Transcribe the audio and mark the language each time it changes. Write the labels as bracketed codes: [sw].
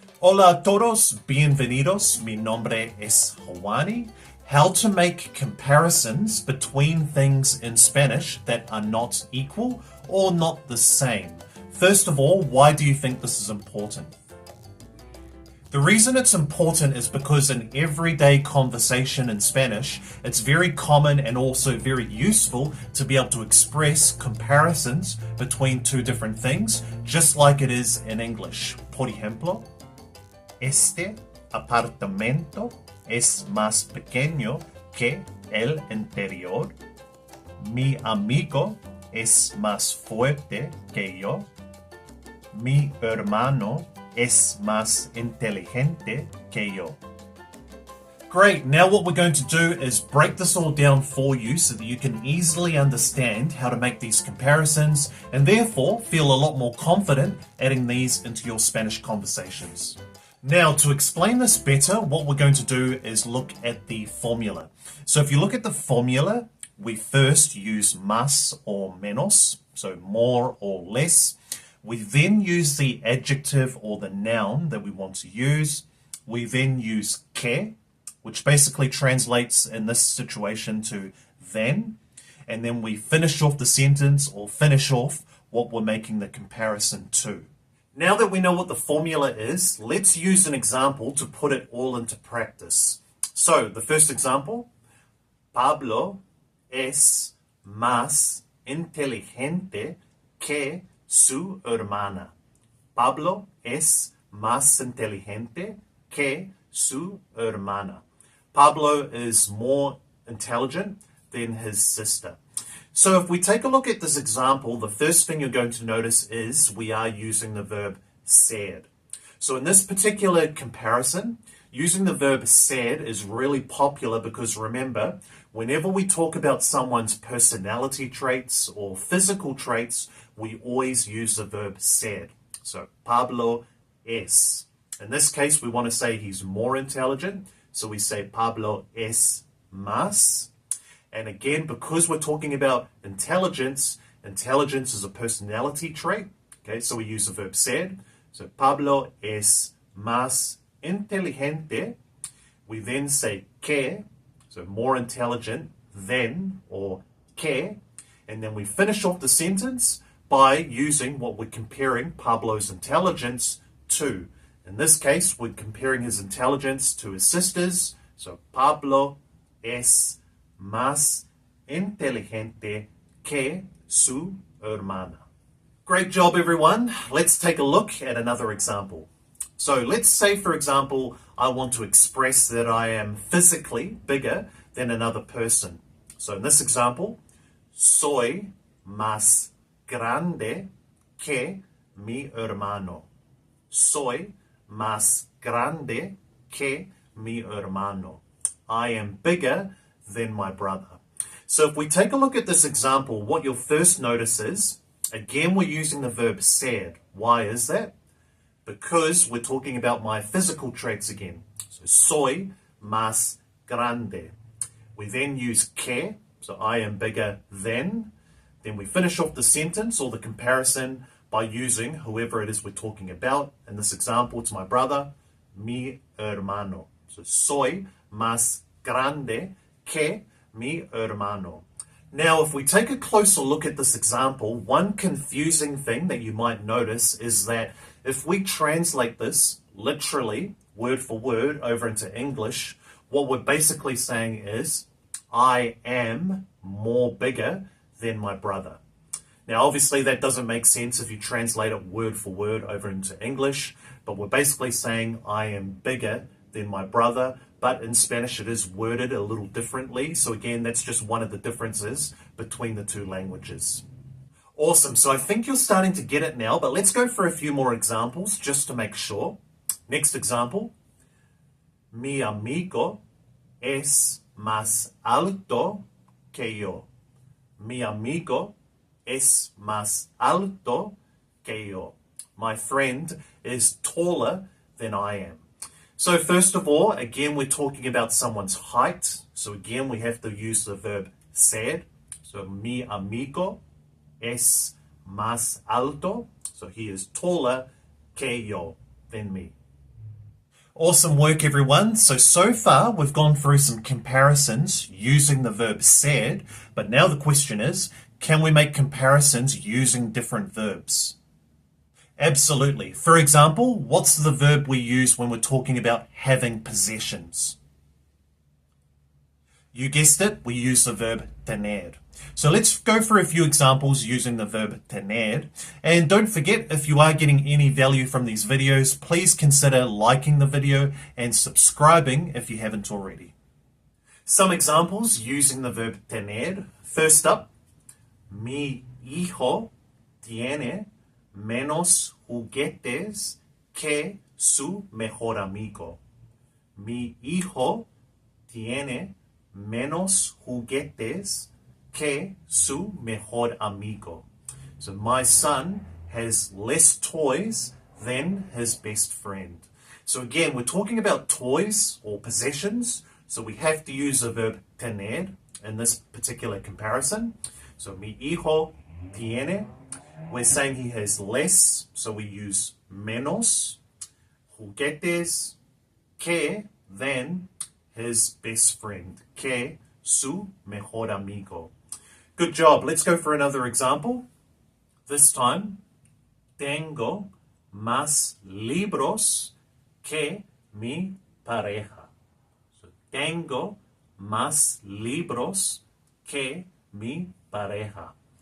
[es] Hola a todos, bienvenidos. Mi nombre es Juani. [en] How to make comparisons between things in Spanish that are not equal or not the same. First of all, why do you think this is important? The reason it's important is because in everyday conversation in Spanish, it's very common and also very useful to be able to express comparisons between two different things, just like it is in English. [es] Por ejemplo, este apartamento es más pequeño que el anterior. Mi amigo es más fuerte que yo. Mi hermano es más inteligente que yo. [en] Great, now what we're going to do is break this all down for you so that you can easily understand how to make these comparisons and therefore feel a lot more confident adding these into your Spanish conversations. Now, to explain this better, what we're going to do is look at the formula. So if you look at the formula, we first use más or menos, so more or less. We then use the adjective or the noun that we want to use. We then use que, which basically translates in this situation to then. And then we finish off the sentence or finish off what we're making the comparison to. Now that we know what the formula is, let's use an example to put it all into practice. So, the first example, [es] Pablo es más inteligente que su hermana. Pablo es más inteligente que su hermana. [en] Pablo is more intelligent than his sister. So if we take a look at this example, the first thing you're going to notice is we are using the verb ser. So in this particular comparison, using the verb ser is really popular because remember, whenever we talk about someone's personality traits or physical traits, we always use the verb ser. So [es] Pablo es. [en] In this case, we want to say he's more intelligent. So we say [es] Pablo es más. [en] And again, because we're talking about intelligence, intelligence is a personality trait. Okay, so we use the verb ser. [es] So Pablo es más inteligente. [en] We then say que, so more intelligent than or que. And then we finish off the sentence by using what we're comparing Pablo's intelligence to. In this case, we're comparing his intelligence to his sister's. [es] So Pablo es más inteligente que su hermana. [en] Great job, everyone. Let's take a look at another example. So let's say, for example, I want to express that I am physically bigger than another person. So in this example, [es] soy más grande que mi hermano. Soy más grande que mi hermano. [en] I am bigger than my brother. So if we take a look at this example, what you'll first notice is, again, we're using the verb ser. Why is that? Because we're talking about my physical traits again. So [es] soy más grande. [en] We then use que, so I am bigger than. Then we finish off the sentence or the comparison by using whoever it is we're talking about. In this example, it's my brother, [es] mi hermano. So soy más grande que mi hermano. [en] Now, if we take a closer look at this example, one confusing thing that you might notice is that if we translate this literally, word for word, over into English, what we're basically saying is, I am more bigger than my brother. Now, obviously, that doesn't make sense if you translate it word for word over into English, but we're basically saying, I am bigger than my brother. But in Spanish, it is worded a little differently. So again, that's just one of the differences between the two languages. Awesome. So I think you're starting to get it now, but let's go for a few more examples just to make sure. Next example. [es] Mi amigo es más alto que yo. Mi amigo es más alto que yo. [en] My friend is taller than I am. So first of all, again, we're talking about someone's height. So again, we have to use the verb ser. So [es] mi amigo es más alto. [en] So he is taller [es] que yo, [en] than me. Awesome work, everyone. So far, we've gone through some comparisons using the verb ser, but now the question is, can we make comparisons using different verbs? Absolutely. For example, what's the verb we use when we're talking about having possessions? You guessed it, we use the verb tener. So let's go through a few examples using the verb tener. And don't forget, if you are getting any value from these videos, please consider liking the video and subscribing if you haven't already. Some examples using the verb tener. First up, [es] mi hijo tiene menos juguetes que su mejor amigo. Mi hijo tiene menos juguetes que su mejor amigo. [en] So my son has less toys than his best friend. So again, we're talking about toys or possessions, so we have to use the verb tener in this particular comparison. So [es] mi hijo tiene, [en] we're saying he has less, so we use menos, juguetes, que, than his best friend, [es] que su mejor amigo. [en] Good job. Let's go for another example. This time, [es] tengo más libros que mi pareja. So, tengo más libros que mi pareja.